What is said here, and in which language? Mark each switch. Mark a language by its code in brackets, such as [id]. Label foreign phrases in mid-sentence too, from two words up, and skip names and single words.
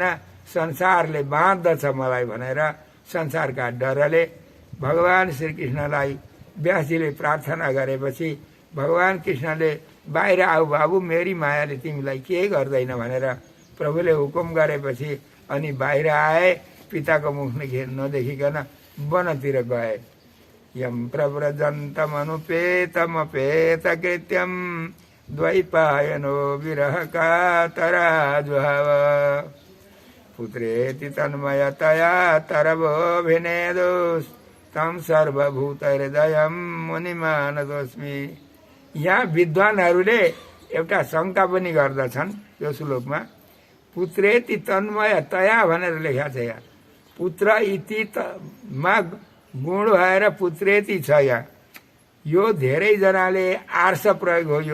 [ne] संसारले बाँध्दछ मलाई भनेर संसारका डरले भगवान श्रीकृष्णलाई व्यासजीले प्रार्थना गरेपछि भगवान कृष्णले बाहिर आऊ बाबु, मेरी मायाले तिमीलाई केही गर्दैन भनेर प्रभुले हुकुम गरेपछि अनि बाहिर आए। पिताको मुख नदेखिकन वनतिर गए। [sa] यम प्रव्रजन्तमनुपेतमपेत कृत्यम द्वैपायनो विरह कातराजुहाव, पुत्रेति तन्मयतया तरवोऽभिनेदुस् तम सर्वभूतहृदयम मुनिमानतोस्मि। [ne] यहाँ विद्वानहरूले एउटा शङ्का पनि गर्दछन् यो श्लोकमा। [sa] पुत्रेति तन्मयतया [ne] भनेर लेखा छ। यहाँ [sa] पुत्र इति [ne] मा गुण भएर पुत्रेति छ। यहाँ यो धेरैजनाले आर्ष प्रयोग हो।